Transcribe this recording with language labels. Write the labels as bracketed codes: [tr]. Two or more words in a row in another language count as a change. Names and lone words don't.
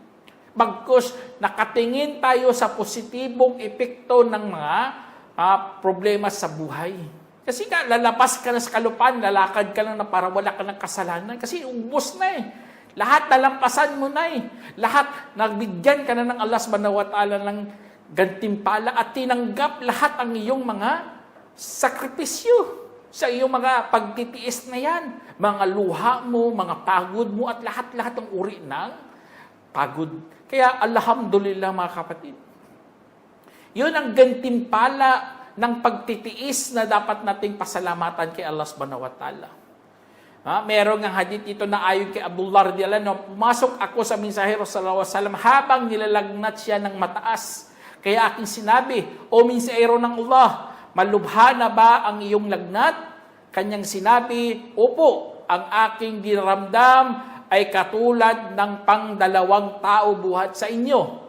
[tl] Bagkus, nakatingin tayo sa positibong epekto ng mga problema sa buhay. Kasi lalapas ka na sa kalupaan, lalakad ka lang na para wala ka ng kasalanan. Kasi ubos na eh. Lahat nalampasan mo na eh. Lahat, nagbigyan ka na ng Allah [ar] سبحانه وتعالى [tl] ng gantimpala at tinanggap lahat ang iyong mga sakripisyo sa iyong mga pagtitiis na yan. Mga luha mo, mga pagod mo, at lahat-lahat ng uri ng pagod. Kaya, alhamdulillah mga kapatid. Yun ang gantimpala ng pagtitiis na dapat nating pasalamatan kay Allah [ar] سبحانه وتعالى. [tl] Merong ang hadith ito na ayon kay Abdullah [ar] رضي الله عنه, [tl] pumasok ako sa mensahero [ar] صلى الله عليه وسلم [tl] habang nilalagnat siya ng mataas. Kaya aking sinabi, O mensahero ng Allah, malubha na ba ang iyong lagnat? Kanyang sinabi, Opo, ang aking dinaramdam ay katulad ng pangdalawang tao buhat sa inyo.